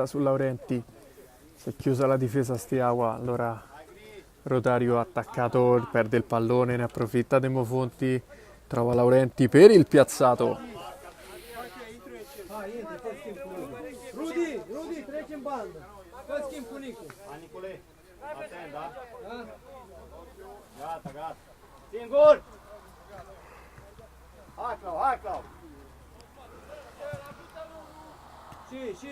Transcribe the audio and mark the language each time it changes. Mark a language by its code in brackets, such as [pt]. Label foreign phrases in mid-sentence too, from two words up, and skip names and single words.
[it] su Laurenti, si è chiusa la difesa Steaua, allora Rotario attaccato, perde il pallone, ne approfitta Demofonti, trova Laurenti per il piazzato. [ro] Hai, intră, fă schimb cu Rudi, treci în bandă. Fă schimb cu Nicu. Hai, Nicule, atent, da? Gata. Singur! Hai, Clau! Și.